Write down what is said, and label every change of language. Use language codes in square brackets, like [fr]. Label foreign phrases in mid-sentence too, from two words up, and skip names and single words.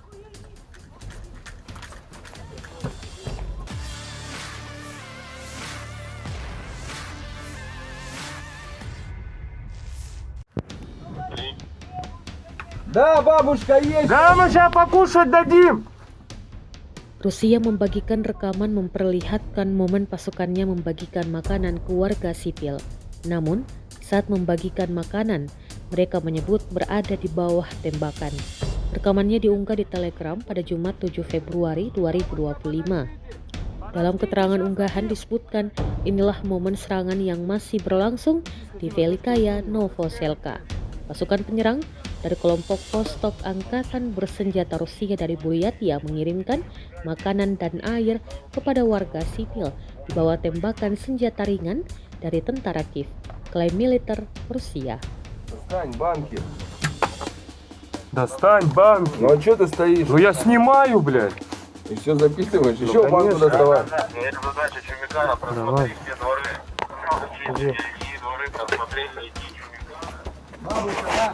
[ru] Да, бабушка, есть! Да, мы сейчас покушать дадим. [id] Rusia membagikan rekaman memperlihatkan momen pasukannya membagikan makanan ke warga sipil. Namun, saat membagikan makanan, mereka menyebut berada di bawah tembakan. Rekamannya diunggah di Telegram pada Jumat 7 Februari 2025. Dalam keterangan unggahan disebutkan inilah momen serangan yang masih berlangsung di Velikaya Novoselka. Pasukan penyerang dari kelompok Vostok Angkatan Bersenjata Rusia dari Buryatia mengirimkan makanan dan air kepada warga sipil di bawah tembakan senjata ringan dari tentara Kiev, klaim militer Rusia. [ru] Достань банки. Достань банки. Ну а что ты стоишь? Ну я снимаю, блядь. И все записываешь? Еще банку конечно. доставай. Это задача Чумикана Давай. просмотреть все дворы. Иди. И дворы просмотреть, найти Чумикана.